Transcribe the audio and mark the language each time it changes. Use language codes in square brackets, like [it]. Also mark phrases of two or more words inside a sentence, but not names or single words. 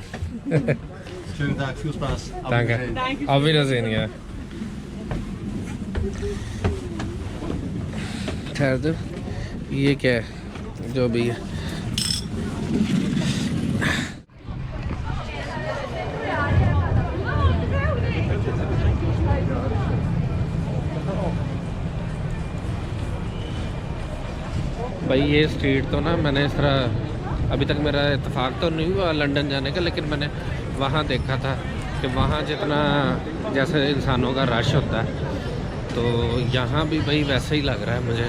[de] Schönen Tag, viel Spaß. Auf Danke. Wiedersehen. Auf Wiedersehen, ja. [hi] ठहर दो, ये क्या है जो भी है। भाई ये स्ट्रीट तो ना मैंने इस तरह अभी तक मेरा इत्तेफाक तो नहीं हुआ लंदन जाने का, लेकिन मैंने वहाँ देखा था कि वहाँ जितना जैसे इंसानों का रश होता है तो यहाँ भी भाई वैसा ही लग रहा है मुझे।